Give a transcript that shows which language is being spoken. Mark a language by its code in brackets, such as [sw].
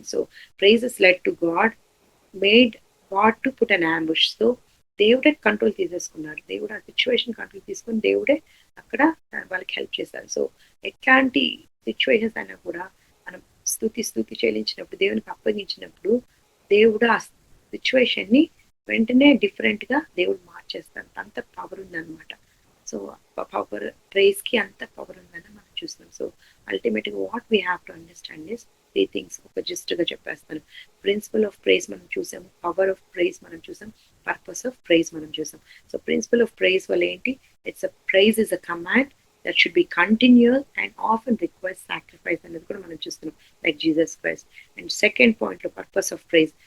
[en] So praises led to God, made God to put an ambush. [te] So దేవుడే control తీసేసుకున్నారు. దేవుడు ఆ situation control తీసుకుని దేవుడే అక్కడ వాళ్ళకి హెల్ప్ చేశారు. సో ఎట్లాంటి సిచ్యువేషన్స్ అయినా కూడా మనం స్తుతి చెల్లించినప్పుడు, దేవునికి అప్పగించినప్పుడు దేవుడు ఆ సిచ్యువేషన్ ని వెంటనే డిఫరెంట్ గా దేవుడు మార్చేస్తాడు. అంత పవర్ ఉందన్నమాట. సో పవర్, ప్రైజ్ కి అంత పవర్ ఉందని మనం చూస్తాం. [en] So ultimate గా what we have to understand is 3 things. [te] ఒక జస్ట్ గా చెప్పేస్తాను. ప్రిన్సిపల్ ఆఫ్ ప్రైజ్ మనం చూసాం, పవర్ ఆఫ్ ప్రైజ్ మనం చూసాం, పర్పస్ ఆఫ్ ప్రైజ్ మనం చూసాం. [en] so principle of prize [te] వల్ల ఏంటి, [en] it's a prize is a command that should be continual and often requires sacrifice [te] అనేది కూడా మనం చూస్తున్నాం, [en] like Jesus Christ. And second point, the purpose of praise.